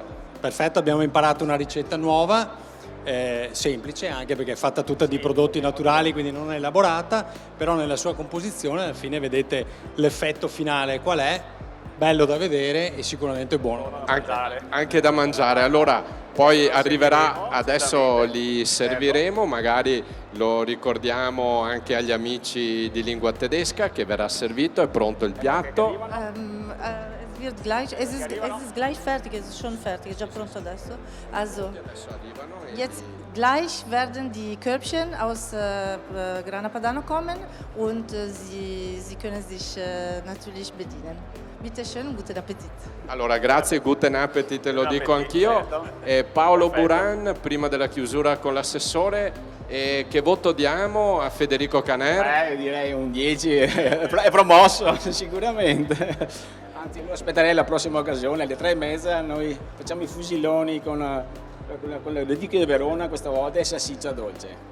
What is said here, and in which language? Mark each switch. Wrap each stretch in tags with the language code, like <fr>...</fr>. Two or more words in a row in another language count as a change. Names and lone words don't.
<it>Perfetto, abbiamo imparato una ricetta nuova, semplice, anche perché è fatta tutta di prodotti naturali, quindi non è elaborata, però nella sua composizione alla fine vedete l'effetto finale qual è. Bello da vedere e sicuramente buono. Anche da mangiare. Allora, poi arriverà, adesso li serviremo, magari lo ricordiamo anche agli amici di lingua tedesca che verrà servito, è pronto il piatto.</it> <de>Es ist gleich fertig, es ist schon fertig,</de> <it>è già pronto adesso.</it> <de>Also, jetzt gleich werden die Körbchen aus Grana Padano kommen und Sie können sich natürlich bedienen. Bitte schön, guten Appetit.</de> <it>Allora, grazie,</it> <de>guten Appetit,</de> <it>lo dico anch'io. Paolo Buran, prima della chiusura con l'assessore, che voto diamo a Federico Caner? Direi un 10, è promosso sicuramente. Anzi, aspetterei la prossima occasione, alle 3:30 noi facciamo i fusiloni con le Diche di Verona questa volta, e salsiccia dolce.</it>